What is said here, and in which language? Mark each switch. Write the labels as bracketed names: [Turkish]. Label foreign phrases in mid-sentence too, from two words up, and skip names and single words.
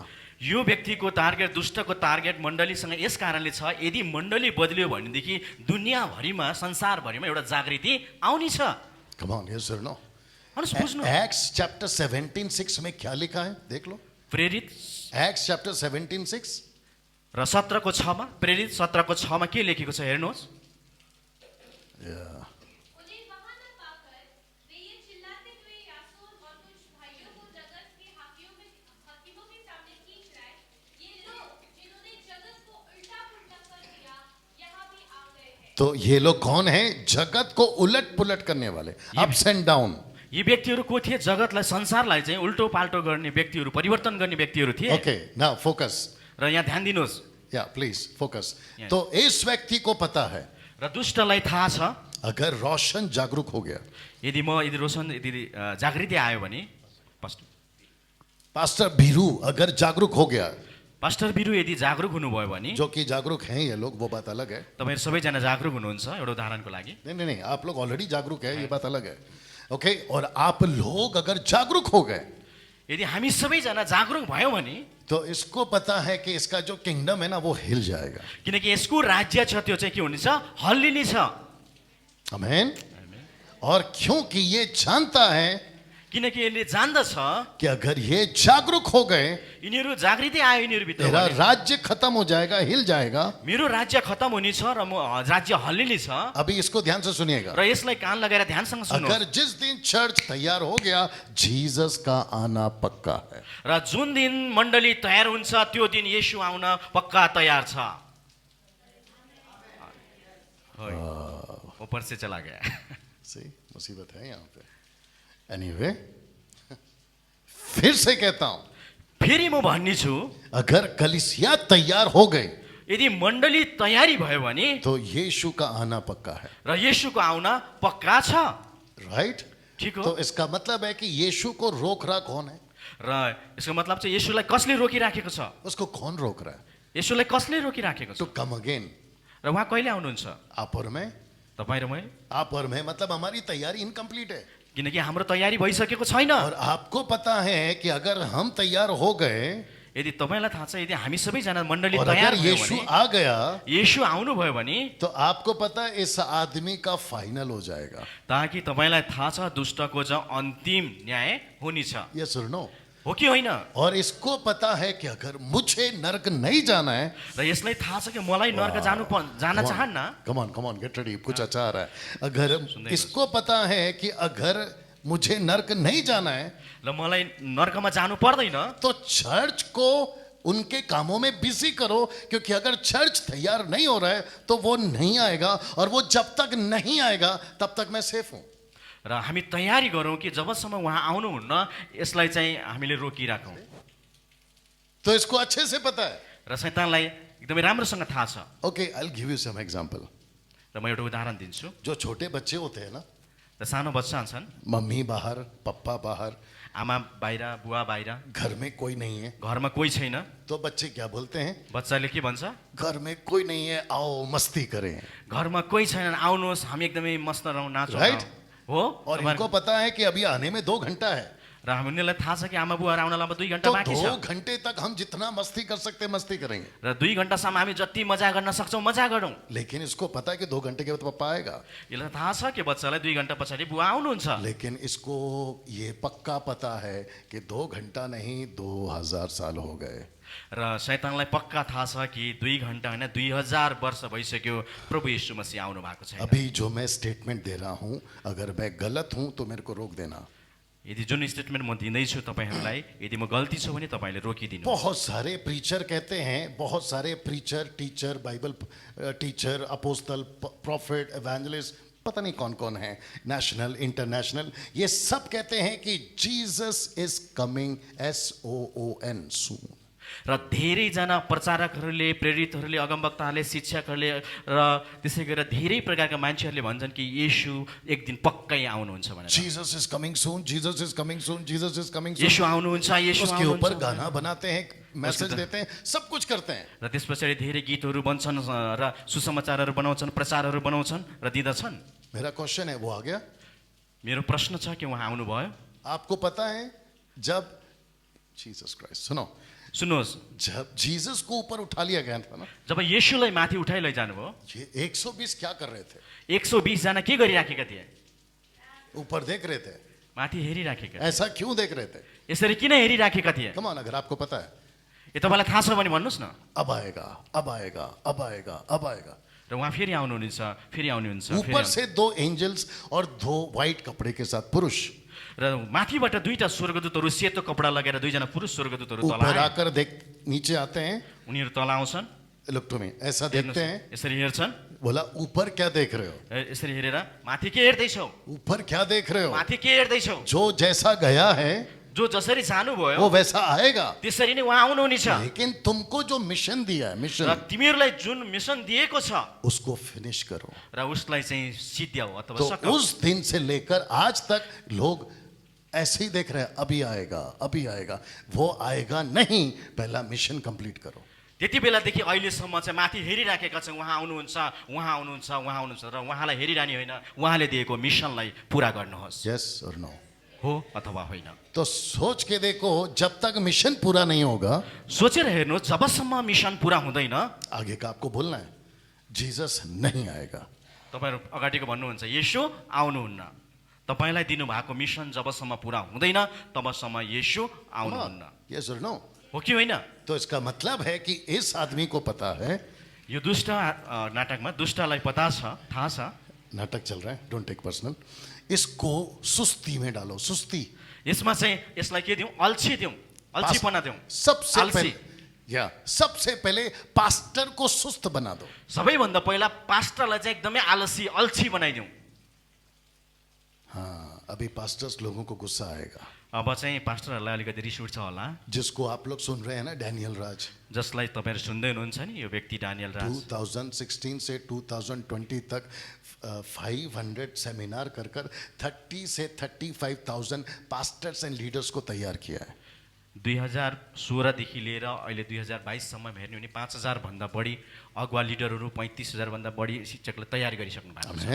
[Nepali] यो व्यक्तिको टार्गेट, दुष्टको टार्गेट मण्डलीसँग यस कारणले छ, यदि मण्डली बदलियो भनेदेखि दुनियाँभरिमा, संसारभरिमा एउटा जागृति आउने छ। [English] come on, yes sir, no. [Nepali] भन्नुहोस् बुझ्नु। [English] Acts chapter [Hindi] 17:6 में क्या लिखा है? देख लो, [Nepali] प्रेरित [English] Acts chapter 17:6। [Nepali] र 17 को 6 मा, प्रेरित 17 को 6 मा के लेखेको छ हेर्नुहोस्। [Hindi] उन्हें वहां न पाकर वे ये चिल्लाते हुए यासोन और कुछ भाइयों को जगत के हाकिमों के सामने खींच लाए। ये लोग जिन्होंने जगत को उल्टा पुल्टा कर दिया यहाँ भी आ गए हैं। तो ये लोग कौन हैं? जगत को उलट पुलट करने वाले, [English] ups and down. [Nepali] यी व्यक्तिहरू को थिए? जगतलाई, संसारलाई चाहिँ उल्टो पाल्टो गर्ने व्यक्तिहरू, परिवर्तन गर्ने व्यक्तिहरू थिए। [English] okay, now focus. [Nepali] र यहाँ ध्यान दिनुहोस् [English] ya please focus. [Hindi] Yes. तो इस व्यक्ति को पता है [Nepali] र दुष्टलाई थाहा छ [Hindi] अगर रोशन जागरूक हो गया, [Nepali] यदि रोशन यदि जागृति आयो भने [Hindi] पास्टर भीरू अगर जागरूक हो गया, [Nepali] पास्टर बिरु यदि जागरुक हुनुभयो भने [Hindi] जो कि जागरूक हैं ये लोग, वो बात अलग है। [Nepali] तपाईहरु सबैजना जागरुक हुनुहुन्छ एउटा उदाहरणको लागि। [Hindi] नहीं नहीं नहीं, आप लोग ऑलरेडी जागरूक है, ये बात अलग है। ओके, और आप लोग अगर जागरूक हो गए [Nepali] यदि हामी सबैजना जागरुक भयौँ भने [Hindi] तो इसको पता है कि इसका जो किंगडम है ना वो हिल जाएगा। [Nepali] किनकि यसको राज्य छ त्यो चाहिँ के हुनेछ, हल्लिने छ। [Hindi] आमेन। और क्योंकि ये जानता है [Nepali] किनकि यसले जान्दछ [Hindi] कि अगर ये जागरूक हो गए [Nepali] यिनीहरू जागृति आयो यिनीहरू भित्र [Hindi] मेरा [Nepali] भने [Hindi] राज्य खत्म हो जाएगा, हिल जाएगा। [Nepali] मेरो राज्य खत्म हुने छ र म राज्य हल्लिने छ। [Hindi] अभी इसको ध्यान से सुनिएगा। [Nepali] र यसलाई कान लगाएर ध्यानसँग सुन्नु। [Hindi] अगर जिस दिन चर्च तैयार हो गया, जीसस का आना पक्का है। [Nepali] र जुन दिन मण्डली तयार हुन्छ त्यो दिन येशू आउन पक्का तयार छ। [Hindi] ऊपर से चला गया। सही मुसीबत है यहाँ पे। एनीवे, फिर से कहता हूं, [Nepali] फेरि म भन्ने छु [Hindi] अगर कलीसिया तैयार हो गई [Nepali] यदि मण्डली तयारी भयो भने [Hindi] तो यीशु का आना पक्का है। [Nepali] र येशूको आउन पक्का छ। [Hindi] राइट? [Nepali] ठीक हो। [Hindi] तो इसका मतलब है कि यीशु को रोक रहा कौन है? [Nepali] र यसको मतलब चाहिँ येशूलाई कसले रोकिराखेको छ? [Hindi] उसको कौन रोक रहा है? [Nepali] येशूलाई कसले रोकिराखेको छ? [English] to come again. [Nepali] र उहाँ कहिले आउनुहुन्छ? [Hindi] आप और मैं, [Nepali] तपाईँ र मैं। [Hindi] आप और मैं मतलब हमारी तैयारी इनकम्प्लीट है। [Nepali] किनकि हाम्रो तयारी भइसकेको छैन। [Hindi] और आपको पता है कि अगर हम तैयार हो गए [Nepali] यदि तपाईलाई थाहा छ यदि हामी सबैजना मण्डली [Hindi] और [Nepali] तयार [Hindi] अगर [Nepali] भयो [Hindi] यीशु [Nepali] भने [Hindi] आ गया [Nepali] येशू आउनु भयो भने [Hindi] तो आपको पता है इस आदमी का फाइनल हो जाएगा। [Nepali] ताकि तपाईलाई थाहा छ दुष्टको चाहिँ अन्तिम न्याय हुनेछ। [Hindi] ये सुनो। [Nepali] हो कि होइन? [Hindi] और इसको पता है कि अगर मुझे नरक नहीं जाना है, [Nepali] र यसलाई थाहा छ कि मलाई नर्क जान चाहन्न। [English] come on get ready, [Hindi] कुछ अच्छा आ रहा है। अगर इसको पता है कि अगर मुझे नरक नहीं जाना है [Nepali] र मलाई नर्कमा जानु पर्दैन [Hindi] तो चर्च को उनके कामों में बिजी करो, क्योंकि अगर चर्च तैयार नहीं हो रहा है तो वो नहीं आएगा, और वो जब तक नहीं आएगा तब तक मैं सेफ हूं। [Nepali] र हामी तयारी गरौँ कि जबसम्म उहाँ आउनुहुन्न यसलाई चाहिँ हामीले रोकिराखौँ। [Hindi] तो इसको अच्छे से पता है। [Nepali] र शैतानलाई एकदमै राम्रोसँग थाहा छ। [English] okay, I will give you some example. [Nepali] र म एउटा उदाहरण दिन्छु। [Hindi] जो छोटे बच्चे होते हैं ना, [Nepali] र सानो बच्चा छन्, [Hindi] मम्मी बाहर, पापा बाहर, [Nepali] आमा बाहिर, बुवा बाहिर, [Hindi] घर में कोई नहीं है, [Nepali] घरमा कोही छैन, [Hindi] तो बच्चे क्या बोलते हैं? [Nepali] बच्चाले के भन्छ? [Hindi] घर में कोई नहीं है, आओ मस्ती करें। [Nepali] घरमा कोही छैन, आउनुहोस् हामी एकदमै मस्त रहौँ, नाचौँ। [Hindi] Right? [Nepali] हो? [Hindi] और इनको पता है कि अभी आने में 2 घंटा है, [Nepali] र हामीलाई थाहा छ कि आमा बुवाहरू आउनलाई अब 2 घण्टा [Hindi] तो [Nepali] बाँकी 2 छ। [Hindi] घंटे तक हम जितना मस्ती कर सकते हैं मस्ती करेंगे। [Nepali] र 2 घण्टासम्म हामी जति मजा गर्न सक्छौँ मजा गरौँ। [Hindi] लेकिन इसको पता है कि 2 घंटे के बाद पापा आएगा। [Nepali] यसलाई थाहा छ कि बच्चालाई 2 घण्टा पछाडि बुवा आउनुहुन्छ। [Hindi] लेकिन इसको ये पक्का पता है कि 2 घंटा नहीं 2000 साल हो गए। [Nepali] र शैतानलाई पक्का थाहा छ कि 2 घण्टा होइन 2000 वर्ष भइसक्यो प्रभु येशू मसीह आउनु भएको छैन। [Hindi] अभी जो मैं स्टेटमेंट दे रहा हूं, अगर मैं गलत हूं तो मेरे को रोक देना। [Nepali] यदि जुन स्टेटमेन्ट म दिँदैछु तपाईँहरूलाई, यदि म गल्ती छु भने तपाईँले रोकिदिनु। [Hindi] बहुत सारे प्रीचर कहते हैं, बहुत सारे [English] preacher, teacher, Bible teacher, apostle, prophet, evangelist, [Hindi] पता नहीं कौन कौन है, [English] national, international, [Hindi] ये सब कहते हैं कि [English] Jesus is coming, SOON, soon. [Nepali] र धेरैजना प्रचारकहरूले, प्रेरितहरूले, अगमवक्ताहरूले, शिक्षकहरूले र त्यसै गरेर धेरै प्रकारका मान्छेहरूले भन्छन् कि येशू एक दिन पक्कै आउनुहुन्छ भनेर। [English] Jesus is coming soon, Jesus is coming soon, Jesus is coming soon. [Nepali] येशू आउनुहुन्छ, येशू [Hindi] उसके ऊपर [Nepali] आउनुहुन्छ। [Hindi] गाना बनाते हैं, मैसेज देते हैं, सब कुछ करते हैं। [Nepali] र त्यस पछाडि धेरै गीतहरू बन्छन् र सुसमाचारहरू बनाउँछन्, प्रचारहरू बनाउँछन् र दिँदछन्। [Hindi] मेरा क्वेश्चन है, वो आ गया? [Nepali] मेरो प्रश्न छ कि उहाँ आउनुभयो? [Hindi] आपको पता है जब जीसस क्राइस्ट, सुनो, [Nepali] सुन्नुहोस्, [Hindi] जब जीसस को ऊपर उठा लिया गया था ना, [Nepali] जब येशूलाई माथि उठाइ लैजानुभयो, [Hindi] ये 120 क्या कर रहे थे? [Nepali] 120 जना के गरिराखेका थिए? [Hindi] ऊपर देख रहे थे। [Nepali] माथि हेरिराखेका। [Hindi] ऐसा क्यों देख रहे थे? [Nepali] यसरी किन हेरिराखेका थिए? [English] come on, [Hindi] अगर आपको पता है, [Nepali] यो तपाईँलाई थाहा छ भने भन्नुहोस् न। [Hindi] अब आएगा, अब आएगा, अब आएगा, अब आएगा। [Nepali] र उहाँ फेरि आउनुहुन्छ, फेरि आउनुहुन्छ, [Hindi] ऊपर से 2 एंजल्स और 2 वाइट कपड़े के साथ पुरुष [Nepali] र माथिबाट 2टा स्वर्गदूतहरू सेतो कपडा लगेर 2 जना पुरुष स्वर्गदूतहरू तल [Hindi] ऊपर आए। आकर देख, नीचे आते हैं, [Nepali] उनीहरू तल आउँछन्, [English] look to me, [Hindi] ऐसा देखते हैं, [Nepali] यसरी हेर्छन्, [Hindi] बोला ऊपर क्या देख रहे हो? [Nepali] यसरी हेरेर माथि के हेर्दैछौ? [Hindi] ऊपर क्या देख रहे हो? [Nepali] माथि के हेर्दैछौ? [Hindi] जो जैसा गया है [Nepali] जो जसरी जानुभयो [Hindi] वो वैसा आएगा, [Nepali] त्यसरी नै उहाँ आउनुहुनेछ [Hindi] लेकिन तुमको जो मिशन दिया है, [Nepali] र मिशन, तिमीहरूलाई जुन मिसन दिएको छ [Hindi] उसको फिनिश करो। [Nepali] र उसलाई चाहिँ सिद्ध्याऊ अथवा [Hindi] तो [Nepali] सकाऊ। [Hindi] उस दिन से लेकर आज तक लोग ऐसे ही देख रहे हैं, अभी आएगा, अभी आएगा। वो आएगा नहीं, पहला [English] mission complete [Hindi] करो। [Nepali] त्यति बेलादेखि अहिलेसम्म चाहिँ माथि हेरिराखेका छौँ, उहाँ आउनुहुन्छ, उहाँ आउनुहुन्छ, उहाँ आउनुहुन्छ, र उहाँलाई हेरिरहने होइन, उहाँले दिएको मिसनलाई पुरा गर्नुहोस्। [English] yes और no? [Nepali] हो अथवा होइन। [Hindi] तो सोच के देखो, जब तक मिशन पूरा नहीं होगा, [Nepali] सोचेर हेर्नुहोस्, जबसम्म मिसन पुरा हुँदैन [Hindi] आगे का आपको बोलना है, जीसस नहीं आएगा। [Nepali] तपाईँहरू अगाडिको भन्नुहुन्छ येशू आउनुहुन्न। तपाईँलाई दिनुभएको मिसन जबसम्म पुरा हुँदैन तबसम्म येशू आउनुहुन्न। [English] yes और no? [Nepali] हो कि होइन? [Hindi] तो इसका मतलब है कि इस आदमी को पता है, [Nepali] यो दुष्ट नाटकमा दुष्टलाई पता छ, थाहा छ, [Hindi] नाटक चल रहा है, [English] don't take personal, [Hindi] इसको सुस्ती में डालो, सुस्ती। [Nepali] यसमा चाहिँ यसलाई के दिउँ? अल्छी दिउँ, अल्छीपना दिउँ, [Hindi] सबसे आलसी। पहले, सबसे पहले पास्टर को सुस्त बना दो। [Nepali] सबैभन्दा पहिला पास्टरलाई चाहिँ एकदमै आलसी अल्छी बनाइदिउँ। [Hindi] हाँ, अभी पास्टर्स लोगों को गुस्सा आएगा, [Nepali] अब चाहिँ पास्टरहरूलाई अलिकति रिस उठ्छ होला, [Hindi] जिसको आप लोग सुन रहे हैं ना, डैनियल राज। [Nepali] जसलाई तपाईँहरू सुन्दै हुनुहुन्छ नि, यो व्यक्ति डानियल राज [Hindi] 2016 से 2020 तक 500 सेमिनार कर 30 से 35,000 [English] pastors and leaders [Hindi] को तैयार किया है। [Nepali] 2016 लिएर अहिले 2022सम्म हेर्ने हो भने 5,000 भन्दा बढी अगुवा लिडरहरू, 35,000 भन्दा बढी शिक्षकलाई तयार गरिसक्नु भएको छ।